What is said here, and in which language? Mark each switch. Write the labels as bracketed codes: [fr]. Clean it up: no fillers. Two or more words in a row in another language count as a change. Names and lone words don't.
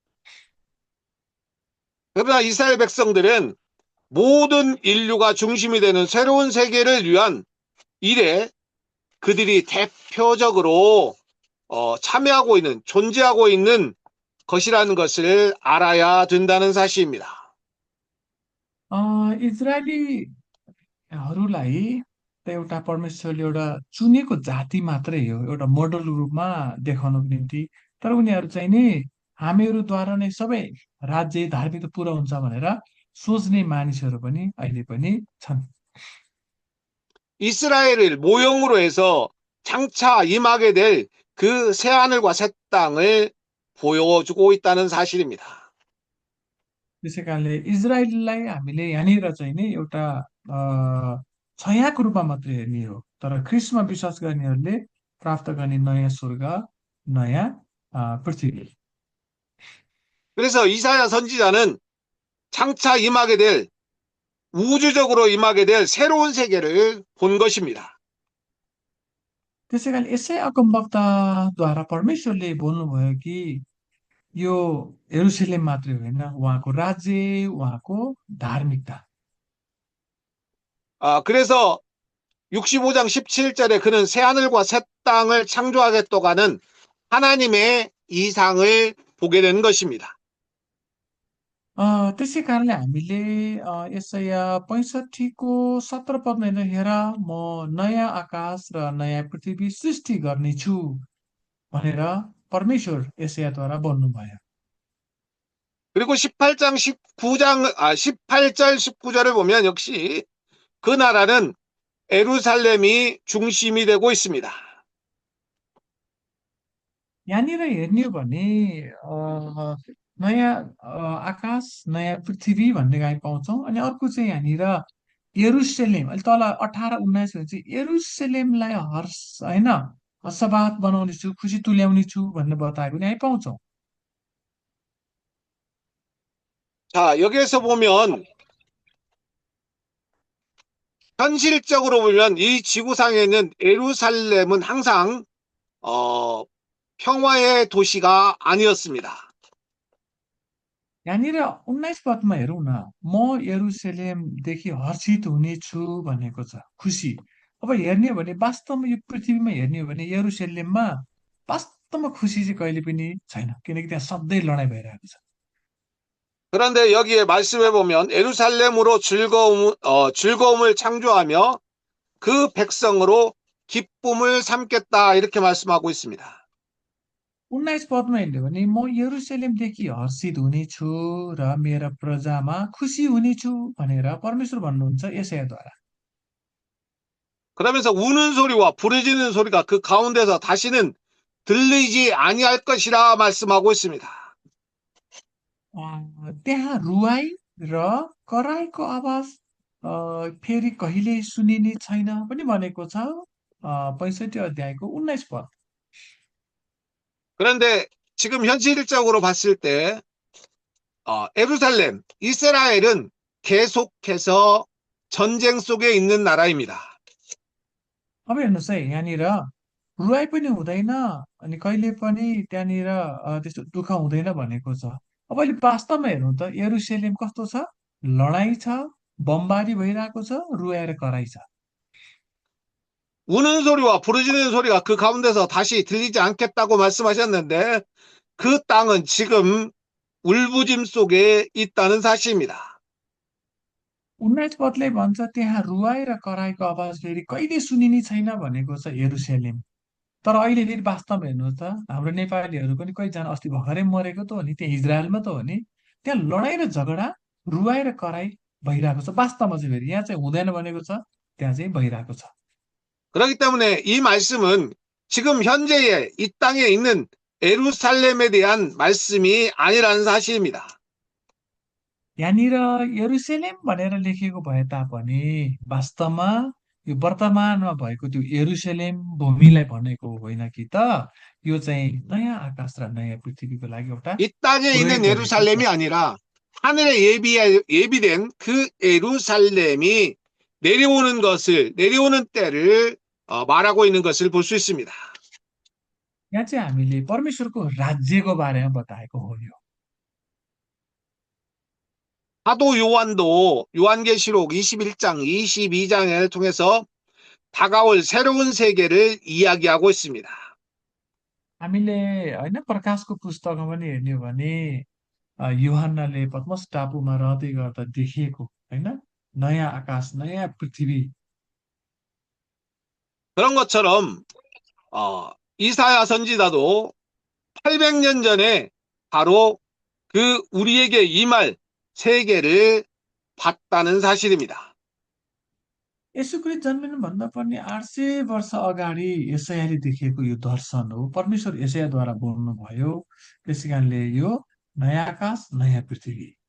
[ko] 그러나 이스라엘 백성들은 모든 인류가 중심이 되는 새로운 세계를 위한 일에 그들이 대표적으로 참여하고 있는, 존재하고 있는 것이라는 것을 알아야 된다는 사실입니다. [ne] इजरायलीहरूलाई त एउटा परमेश्वरले एउटा चुनेको जाति मात्रै हो, एउटा मोडल रूपमा देखाउनको निम्ति। तर उनीहरू चाहिँ नि हामीहरूद्वारा नै सबै राज्य धार्मिक त पुरा हुन्छ भनेर सोच्ने मानिसहरू पनि अहिले पनि छन्। [ko] 이스라엘을 모형으로 해서 장차 임하게 될 그 새하늘과 새 땅을 보여주고 있다는 사실입니다. [ne] त्यसै कारणले इजरायललाई हामीले यहाँनिर चाहिँ नि एउटा छायाको रूपमा मात्रै हेर्ने हो, तर ख्रिस्टमा विश्वास गर्नेहरूले प्राप्त गर्ने नयाँ स्वर्ग, नयाँ पृथ्वी। [ko] 그래서 이사야 선지자는 장차 임하게 될, 우주적으로 임하게 될 새로운 세계를 본 것입니다. [ne] त्यसै कारण यसै अगमवक्ताद्वारा परमेश्वरले बोल्नुभयो कि यो यरुशलेम मात्रै होइन उहाँको राज्य उहाँको धार्मिकता [ko] 그래서 65장 17절에 그는 새하늘과 새 땅을 창조하겠다고 하는 하나님의 이상을 보게 되는 것입니다. [ne] त्यसै कारणले हामीले यसया 65को 17 पदमा हेर म नयाँ आकाश र नयाँ पृथ्वी सृष्टि गर्नेछु भनेर परमेश्वर यसयाद्वारा बोल्नुभयो [ko] 그리고 18절 19절을 보면 역시 그 나라는 에루살렘이 중심이 되고 있습니다. [ne] यहाँनिर हेर्ने हो भने अ, नयाँ आकाश नयाँ पृथ्वी भन्ने हामी पाउँछौँ अनि अर्को चाहिँ यहाँनिर यरुसलेम अहिले तल 18 19 चाहिँ यरुसलेमलाई हर्ष होइन हर्षबाद बनाउने छु खुसी तुल्याउने छु भन्ने बताएको नि हामी पाउँछौँ [ko] 자, 여기에서 보면 현실적으로 보면 이 지구상에 있는 에루살렘은 항상 평화의 도시가 아니었습니다. [ne] यहाँनिर 19 पदमा हेरौँ न म यरुसलेमदेखि हर्षित हुनेछु भनेको छ खुसी अब हेर्ने हो भने वास्तवमा यो पृथ्वीमा हेर्ने हो भने यरुसलेममा वास्तवमा खुसी चाहिँ कहिले पनि छैन किनकि त्यहाँ सधैँ लडाइँ भइरहेको छ [ko] 그런데 여기에 말씀해 보면 에루살렘으로 즐거움을 창조하며 그 백성으로 기쁨을 삼겠다 이렇게 말씀하고 있습니다. [ne] 19 पदमा हेर्ने हो भने म यरुसलेमदेखि हर्षित हुनेछु र मेरा प्रजामा खुसी हुनेछु भनेर परमेश्वर भन्नुहुन्छ यसयाद्वारा [ko] 그러면서 우는 소리와 부르짖는 소리가 그 가운데서 다시는 들리지 아니할 것이라 말씀하고 있습니다. [ne] त्यहाँ रुवाई र कराईको आवाज फेरि कहिले सुनिने छैन पनि भनेको छ 65 अध्यायको 19 पद [ko] 그런데 지금 현실적으로 봤을 때 에루살렘, 이스라엘은 계속해서 전쟁 속에 있는 나라입니다. [ne] अब हेर्नुहोस् है यहाँनिर रुवाई पनि हुँदैन अनि कहिले पनि त्यहाँनिर त्यस्तो दुःख हुँदैन भनेको छ अब अहिले वास्तवमा हेर्नु त यरुसलेम कस्तो छ लडाईँ छ बमबारी भइरहेको छ रुवाएर कराई छ [ko] 우는 소리와 부르짖는 소리가 그 가운데서 다시 들리지 않겠다고 말씀하셨는데 그 땅은 지금 울부짐 속에 있다는 사실입니다. [ne] 19 पदले भन्छ त्यहाँ रुवाई र कराईको आवाज फेरि कहिले सुनिने छैन भनेको छ यरुसलेम तर अहिले फेरि वास्तवमा हेर्नुहोस् त हाम्रो नेपालीहरू पनि कतिजना अस्ति भर्खरै मरेको त हो नि त्यहाँ इजरायलमा त हो नि त्यहाँ लडाईँ र झगडा रुवाई र कराई भइरहेको छ वास्तवमा चाहिँ फेरि यहाँ चाहिँ हुँदैन भनेको छ त्यहाँ चाहिँ भइरहेको छ [ko] 그렇기 때문에 이 말씀은 지금 현재의 이 땅에 있는 에루살렘에 대한 말씀이 아니라는 사실입니다. [ne] यहाँनिर यरुसलेम भनेर लेखिएको भए तापनि वास्तवमा यो वर्तमानमा भएको त्यो यरुसलेम भूमिलाई भनेको होइन कि त यो चाहिँ नयाँ आकाश र नयाँ पृथ्वीको लागि एउटा [ko] 이 땅에 [ne] प्रयोग [ko] 있는 [ne] गरेको छ [ko] 예루살렘이 아니라 하늘에 예비된 그 예루살렘이 내려오는 때를 말하고 있는 것을 볼 수 있습니다. [ne] यहाँ चाहिँ हामीले परमेश्वरको राज्यको बारेमा बताएको हो यो [ko] 사도 요한도 요한계시록 21장, 22장을 통해서 다가올 새로운 세계를 이야기하고 있습니다. [ne] हामीले होइन प्रकाशको पुस्तकमा पनि हेर्ने हो भने युहन्नाले पद्मस टापुमा रहँदै गर्दा देखिएको होइन नयाँ आकाश नयाँ पृथ्वी [ko] 그런 것처럼 이사야 선지자도 800년 전에 바로 그 우리에게 임할 세계를 봤다는 사실입니다. [ne] यसो गरी जन्मिनुभन्दा पनि 800 वर्ष अगाडि यसयाले देखेको यो दर्शन हो परमेश्वर यसयाद्वारा बोल्नुभयो त्यसै कारणले यो नयाँ आकाश नयाँ पृथ्वी